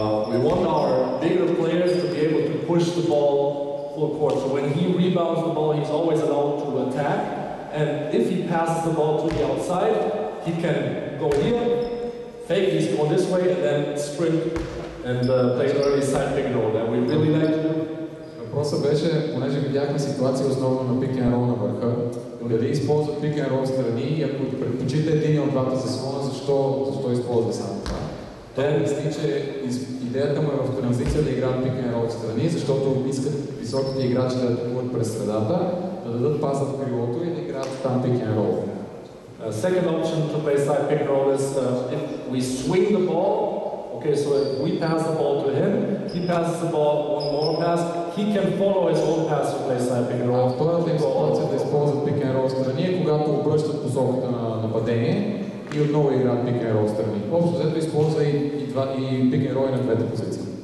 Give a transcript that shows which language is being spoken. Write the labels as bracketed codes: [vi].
[en] We want our bigger players to be able to push the ball full court. So when he rebounds the ball, he's always allowed to attack. And if he passes the ball to the outside, he can go here, fake, he's going this way, and then sprint and play an early side pick and roll. That we really like to do. [bg] Въпросът беше, понеже видяхме ситуация основно на пик н рол на върха, дали използват пик н рол страни и ако предпочита един от двата заслона, защо използва само това? Той мисли, че идеята му е в транзиция да играят пик н рол страни, защото искат високите играчи да атакуват през средата, да дадат паса в крилото и да играят там пик н рол. [en] Second option to play side pick and roll is if we swing the ball. Okay, so if we pass the ball to him, he passes the ball one more pass, he can follow his own pass to play side pick and roll. [bg] Втората ситуация да използват пик н рол страни е когато обръщат посоката на нападение и отново играят пик н рол страни. Общо взето използва и пик н рол на двете позиции.